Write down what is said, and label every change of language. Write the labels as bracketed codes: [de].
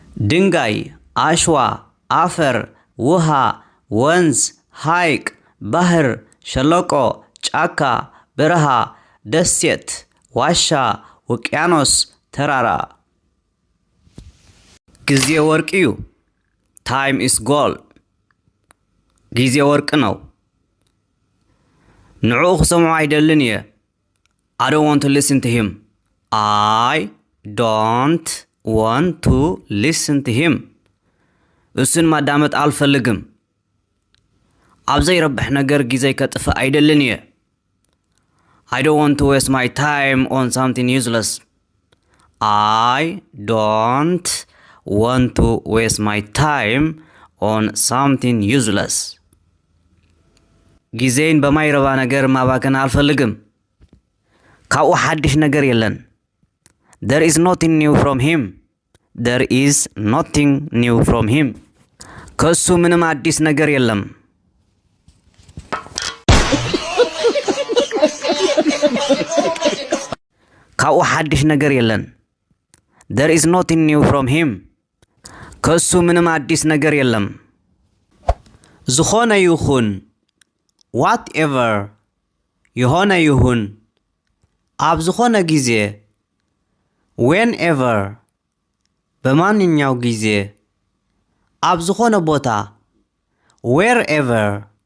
[am] ድንጋይ አሽዋ አፈር ውሃ ወንዝ ሃይቅ ባህር ሸለቆ ጫካ በረሃ ደሴት ዋሻ ውቅያኖስ ተራራ [ti] ጊዜ ወርቅ እዩ [en] Time is gold. [am] ጊዜ ወርቅ ነው [ti] ንዑ ክሰምዖ አይደልን እየ [en] I don't want to listen to him. I don't want to listen to him. [am] እሱን ማዳመጥ አልፈልግም [ti] ኣብዘይረብሕ ነገር ጊዜይ ከጥፍእ አይደልን እየ [en] I don't want to waste my time on something useless. I don't want to waste my time on something useless. [am] ጊዜን በማይረባ ነገር ማባከን አልፈልግም [ti] ካብኡ ሓድሽ ነገር የለን [en] There is nothing new from him. There is nothing new from him. [am] ከሱ ምንም አዲስ ነገር የለም [ti] ካብኡ ሓድሽ ነገር የለን [en] There is nothing new from him. [am] ከሱ ምንም አዲስ ነገር የለም። [ti] ዝኾነ ይኹን [en] whatever [am] የሆነ ይሁን [ti] ኣብ ዝኾነ ጊዜ [en] whenever [am] በማንኛው ጊዜ [ti] ኣብ ዝኾነ ቦታ [en] wherever